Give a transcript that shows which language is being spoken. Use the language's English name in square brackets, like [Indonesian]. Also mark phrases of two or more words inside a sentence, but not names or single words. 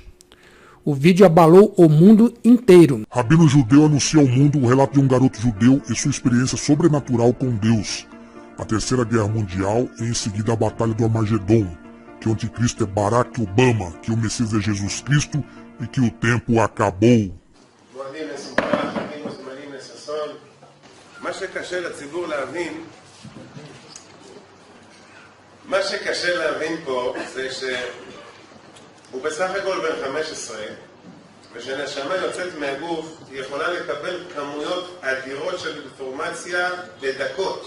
[Portuguese] O vídeo abalou o mundo inteiro. Rabino judeu anuncia ao mundo o relato de um garoto judeu e sua experiência sobrenatural com Deus. A Terceira Guerra Mundial e em seguida a Batalha do Armagedon, que o anticristo é Barack Obama, que o Messias é Jesus Cristo e que o tempo acabou. [Hebrew] מה שקשה להבין פה זה שהוא בסך הכל בן 15 ושנשמה יוצאת מהגוף היא יכולה לקבל כמויות אדירות של אינפורמציה בדקות.